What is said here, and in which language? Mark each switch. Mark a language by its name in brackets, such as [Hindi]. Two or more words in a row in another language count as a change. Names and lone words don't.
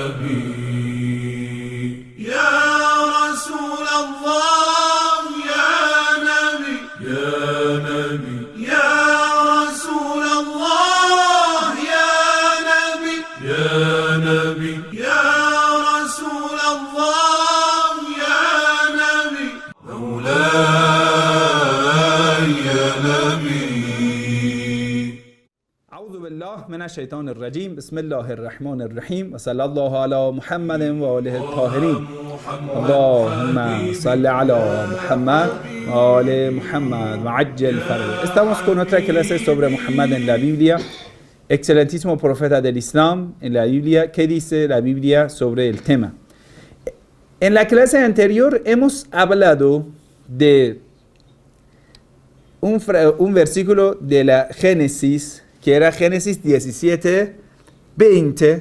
[Arabic] نبي يا رسول الله يا نبي يا نبي يا رسول الله يا نبي يا نبي يا رسول الله يا نبي مولاي يا نبي أعوذ بالله من الشيطان الرجيم بسم الله الرحمن الرحيم وصلى الله على محمد وآله الطاهرين اللهم صل على Muhammad وآل Muhammad وعجل فرج. [Spanish] Estamos con otra clase sobre Muhammad en la Biblia, excelentísimo profeta del Islam en la Biblia. ¿Qué dice la Biblia sobre el tema? En la clase anterior hemos hablado de un versículo de la Génesis, que era Génesis 17, 20.